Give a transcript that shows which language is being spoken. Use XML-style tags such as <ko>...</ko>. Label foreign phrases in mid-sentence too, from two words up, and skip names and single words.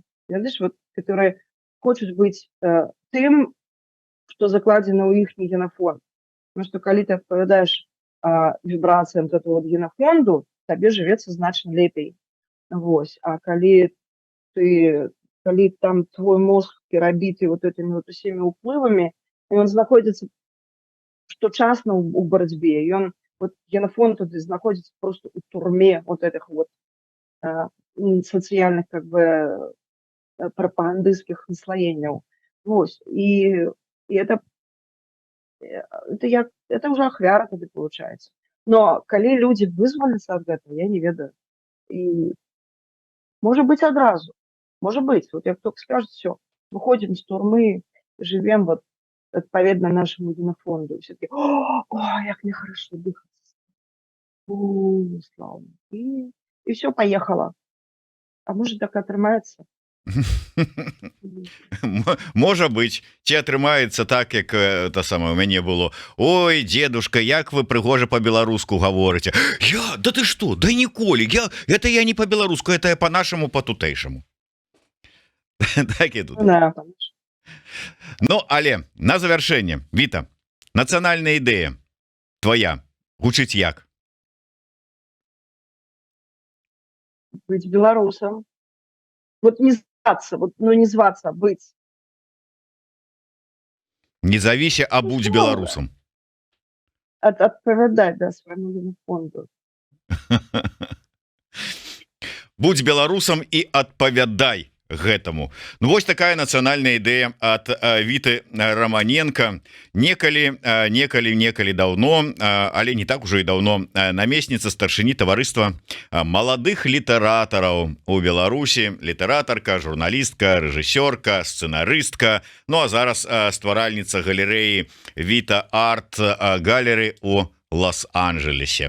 <be>Ведаеш,</be> <ru>вот, которые</ru> <be>хочуць быць тым, што закладзена ў іхні генафонд. Потому што калі ты адпавядаеш вібрацыям гэтага генафонду, табе жывецца значна лепей. Вось. А калі там твой мозг перабіты</be> <ru>вот этими вот</ru> <be>усімі ўплывамі, ён знаходзіцца шточасна ў барацьбе. Ён, вот, генафонд туды знаходзіцца просто ў турме</be> <ru>вот этих вот</ru> <be>сацыяльных,</be> <ru>как бы,</ru> <be>прапагандысцкіх наслоенняў. Вось. І</be> <ru>это уже</ru> <be>ахвяра тады получается. Но калі людзі вызваляцца ад гэтага, я не ведаю. І можа быць адразу. Можа быць.</be> <ru>Вот як только скажут, все, выходим з турмы, живем вот адпаведна нашему генафонду. Все таки, о, як мне хорошо дыхаться. Слава. И все, поехало. А может, так атрымаецца?</ru> <be>Можа быць, ці атрымаецца так, як та самае у мяне было. Ой, дедушка, як вы прыгожа по-беларуску гаворыце. Да ты што? Да ніколі.</be> <ru>Это я не по-беларуску, это я по-нашаму, по-тутэйшаму.</ru> <be>Так і тут. Ну, але на завяршэнне, Віта, нацыянальная ідэя твоя гучыць як? Быць беларусам.</be> <ru>Вот не вот, ну, не зваться, а быть.</ru> <be>Не завіся, а будь</be> <ru>что</ru> <be>беларусам.</be> <ru>Отповедать, да, своему фонду.</ru> <be>Будь беларусам і адпавядай гэтаму. Ну вось такая нацыянальная ідэя ад Віты Романенко. Некалі даўно, але не так ужо і даўно, намесніца старшыні таварыства маладых літаратараў у Беларусі, літаратарка, журналістка, рэжысёрка, сцэнарыстка, ну а зараз стваральніца галерэі Віта Арт Галеры у Лос-Анджелесе.</be>